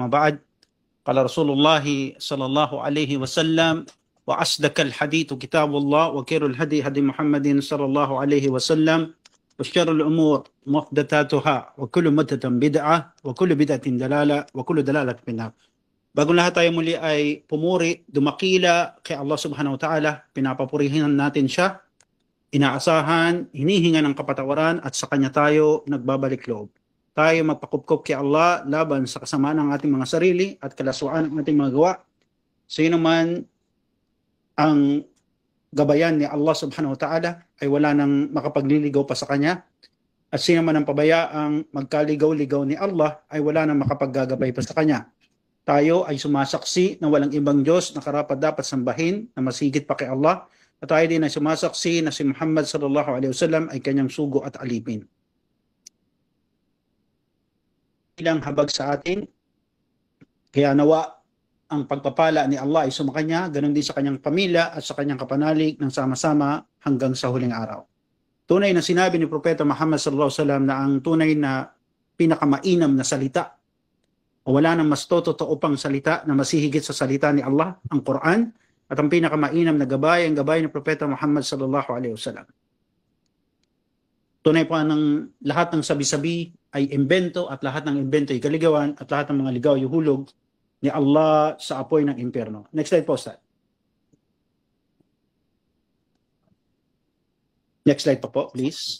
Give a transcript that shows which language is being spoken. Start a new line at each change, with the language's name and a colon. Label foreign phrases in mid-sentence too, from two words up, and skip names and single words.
Arabic: ما بعد، قال رسول الله صلى الله عليه وسلم: وأصدق الحديث كتاب الله، وخير الهدي هدي محمد صلى الله عليه وسلم، وشر الأمور محدثاتها، وكل محدثة بدعة، وكل بدعة دلالة، وكل دلالة في النار.
Filipino: Bago lahat tayo muli ay pumuri, dumakila kay Allah
Arabic: سبحانه وتعالى.
Filipino: Pinapapurihan natin siya, inaasahan, hinihinga ng kapatawaran, at sa kanya tayo nagbabalik loob. Tayo magpakupkop kay Allah laban sa kasamaan ng ating mga sarili at kalaswaan ng ating mga gawa. Sino man ang gabayan ni Allah
Arabic: سبحانه وتعالى
Filipino: ay wala nang makapagliligaw pa sa kanya. At sino man ang pabayaang magkaligaw-ligaw ni Allah ay wala nang makapaggagabay pa sa kanya. Tayo ay sumasaksi na walang ibang Diyos na karapat dapat sambahin na masigit pa kay Allah. At tayo din ay sumasaksi na si Muhammad
Arabic: صلى الله عليه وسلم
Filipino: ay kanyang sugo at alipin. Ilang habag sa atin, kaya nawa ang pagpapala ni Allah ay sumakanya, ganun din sa kanyang pamilya at sa kanyang kapanalig ng sama-sama hanggang sa huling araw. Tunay na sinabi ni Propeta Muhammad
Arabic: صلى الله عليه وسلم
Filipino: na ang tunay na pinakamainam na salita, wala nang mas totoo pang salita na masihigit sa salita ni Allah, ang Quran, at ang pinakamainam na gabay, ang gabay ni Propeta Muhammad
Arabic: صلى الله عليه وسلم.
Filipino: Tunay po ng lahat ng sabi-sabi ay imbento, at lahat ng imbento ay kaligawan, at lahat ng mga ligaw ay hulog ni Allah sa apoy ng impyerno.
English: Next slide po, Ustad. Next slide po, please.